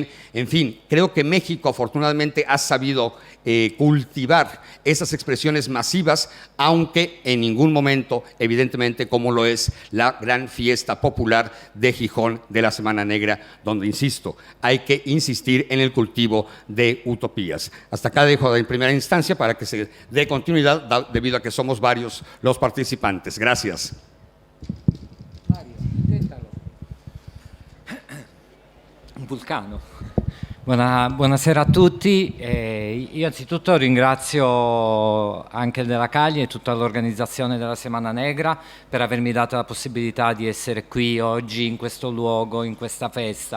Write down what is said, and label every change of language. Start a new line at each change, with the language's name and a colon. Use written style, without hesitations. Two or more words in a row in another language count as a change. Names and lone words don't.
Spanish: En fin, creo que México afortunadamente ha sabido cultivar esas expresiones masivas, aunque en ningún momento, evidentemente, como lo es la gran fiesta popular de Gijón de la Semana Negra, donde, insisto, hay que insistir en el cultivo de utopías. Hasta acá dejo en primera instancia para que se dé continuidad, debido a que somos varios los participantes. Gracias.
Italian: Un vulcano. Buonasera a tutti. Io anzitutto ringrazio anche della Cagli e tutta l'organizzazione della Semana Negra per avermi dato la possibilità di essere qui oggi in questo luogo, in questa festa.